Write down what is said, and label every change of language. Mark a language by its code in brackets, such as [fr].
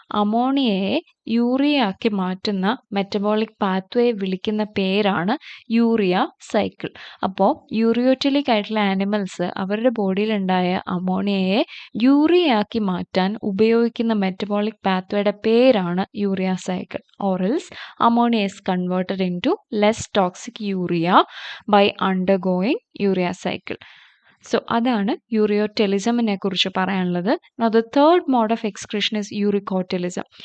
[ml] അമോണിയയെ urea ആക്കി മാറ്റുന്ന metabolic pathway വിളിക്കുന്ന പേരാണ് യൂറിയ സൈക്കിൾ. അപ്പോൾ യൂറിയോറ്റലിക് ആയിട്ടുള്ള ആനിമൽസ് അവരുടെ ബോഡിയിലുണ്ടായ അമോണിയയെ യൂറിയ ആക്കി മാറ്റാൻ ഉപയോഗിക്കുന്ന മെറ്റബോളിക് പാത്വേയുടെ പേരാണ് urea cycle. [en] ഓറൽസ് ammonia is converted into less toxic urea by undergoing urea cycle. [ml] So അതാണ് യൂറിയോറ്റലിസമിനെ കുറിച്ച് പറയാനുള്ളത്. [en] Now the third mode of excretion is uricotelism.